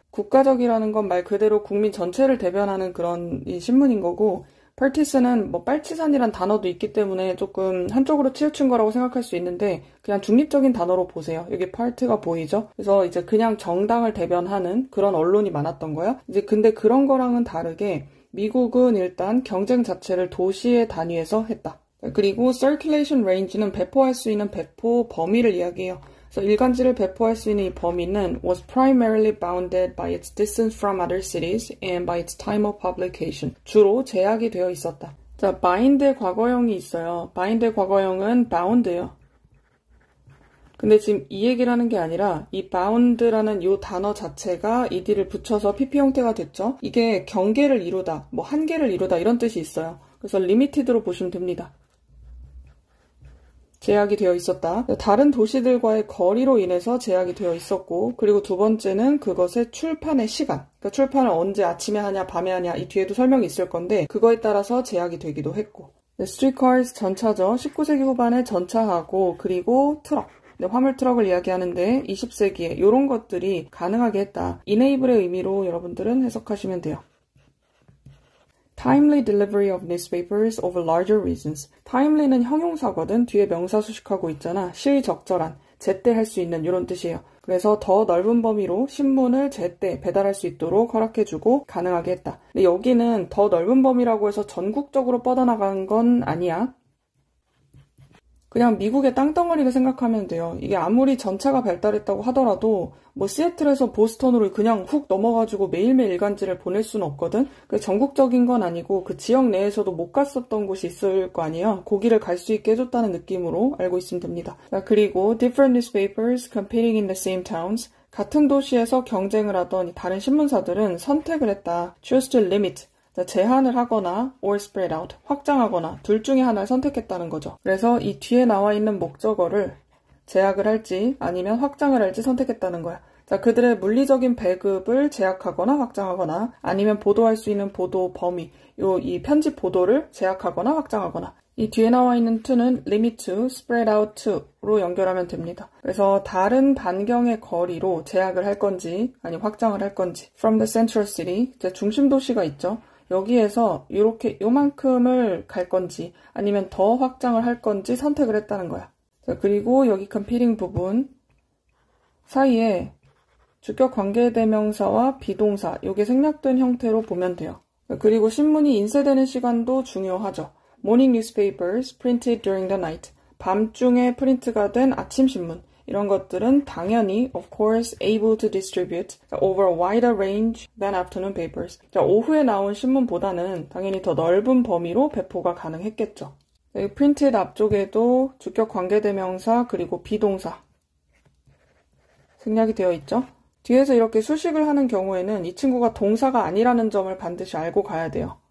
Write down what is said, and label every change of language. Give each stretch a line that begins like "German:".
Korean: 국가적이라는 건 말 그대로 국민 전체를 대변하는 그런 이 신문인 거고 partisan은 뭐 빨치산이란 단어도 있기 때문에 조금 한쪽으로 치우친 거라고 생각할 수 있는데 그냥 중립적인 단어로 보세요. 여기 part가 보이죠? 그래서 이제 그냥 정당을 대변하는 그런 언론이 많았던 거야. 이제 근데 그런 거랑은 다르게 미국은 일단 경쟁 자체를 도시의 단위에서 했다. 그리고 circulation range는 배포할 수 있는 배포 범위를 이야기해요. 그래서 일간지를 배포할 수 있는 이 범위는
English: was primarily bounded by its distance from other cities and by its time of publication.
Korean: 주로 제약이 되어 있었다. 자, bind의 과거형이 있어요. bind의 과거형은 bound예요. 근데 지금 이 얘기를 하는 게 아니라 이 bound라는 이 단어 자체가 ed를 붙여서 pp 형태가 됐죠. 이게 경계를 이루다, 뭐 한계를 이루다 이런 뜻이 있어요. 그래서 limited로 보시면 됩니다. 제약이 되어 있었다. 다른 도시들과의 거리로 인해서 제약이 되어 있었고 그리고 두 번째는 그것의 출판의 시간. 그러니까 출판을 언제 아침에 하냐 밤에 하냐 이 뒤에도 설명이 있을 건데 그거에 따라서 제약이 되기도 했고 streetcars 전차죠. 19세기 후반에 전차하고 그리고 트럭. 화물 트럭을 이야기하는데 20세기에 이런 것들이 가능하게 했다. enable의 의미로 여러분들은 해석하시면 돼요.
English: Timely delivery of newspapers over larger regions.
Korean: Timely는 형용사거든. 뒤에 명사 수식하고 있잖아. 시의적절한, 제때 할 수 있는 이런 뜻이에요. 그래서 더 넓은 범위로 신문을 제때 배달할 수 있도록 허락해주고 가능하게 했다. 근데 여기는 더 넓은 범위라고 해서 전국적으로 뻗어나간 건 아니야. 그냥 미국의 땅덩어리를 생각하면 돼요. 이게 아무리 전차가 발달했다고 하더라도 뭐 시애틀에서 보스턴으로 그냥 훅 넘어가지고 매일매일 일간지를 보낼 수는 없거든. 전국적인 건 아니고 그 지역 내에서도 못 갔었던 곳이 있을 거 아니에요. 거기를 갈 수 있게 해줬다는 느낌으로 알고 있으면 됩니다. 자, 그리고
English: different newspapers competing in the same towns.
Korean: 같은 도시에서 경쟁을 하던 다른 신문사들은 선택을 했다.
English: choose to limit.
Korean: 제한을 하거나
English: or spread out,
Korean: 확장하거나 둘 중에 하나를 선택했다는 거죠. 그래서 이 뒤에 나와 있는 목적어를 제약을 할지 아니면 확장을 할지 선택했다는 거야. 자, 그들의 물리적인 배급을 제약하거나 확장하거나 아니면 보도할 수 있는 보도 범위, 이 편집 보도를 제약하거나 확장하거나 이 뒤에 나와 있는 to는 limit to, spread out to로 연결하면 됩니다. 그래서 다른 반경의 거리로 제약을 할 건지 아니 확장을 할 건지
English: from the central city,
Korean: 중심 도시가 있죠. 여기에서 이렇게 요만큼을 갈 건지 아니면 더 확장을 할 건지 선택을 했다는 거야. 자, 그리고 여기 competing 부분 사이에 주격 관계대명사와 비동사 요게 생략된 형태로 보면 돼요. 자, 그리고 신문이 인쇄되는 시간도 중요하죠.
English: Morning newspapers printed during the night.
Korean: 밤중에 프린트가 된 아침 신문. 이런 것들은 당연히,
English: of course, able to distribute over a wider range than afternoon papers.
Korean: 자, 오후에 나온 신문보다는 당연히 더 넓은 범위로 배포가 가능했겠죠. 여기 printed 앞쪽에도 주격 관계대명사 그리고 비동사 생략이 되어 있죠. 뒤에서 이렇게 수식을 하는 경우에는 이 친구가 동사가 아니라는 점을 반드시 알고 가야 돼요.